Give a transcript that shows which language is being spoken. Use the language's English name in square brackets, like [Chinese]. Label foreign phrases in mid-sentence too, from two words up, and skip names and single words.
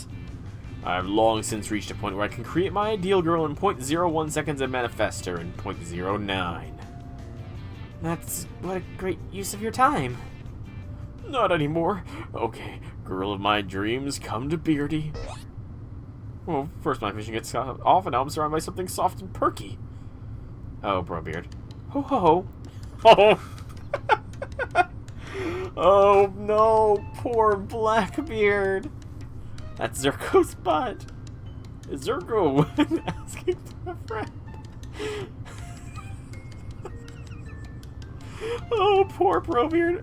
[English] I've long since reached a point where I can create my ideal girl in 0.01 seconds and manifest her in 0.09. That's what a great use of your time. Not anymore. Okay, girl of my dreams, come to Beardy. Well, first my vision gets off, and now I'm surrounded by something soft and perky. Oh, Brobeard. Ho ho ho. Oh! Oh no, poor Blackbeard. That's Zerko's butt. Is Zerko asking for a friend? Oh, poor Brobeard.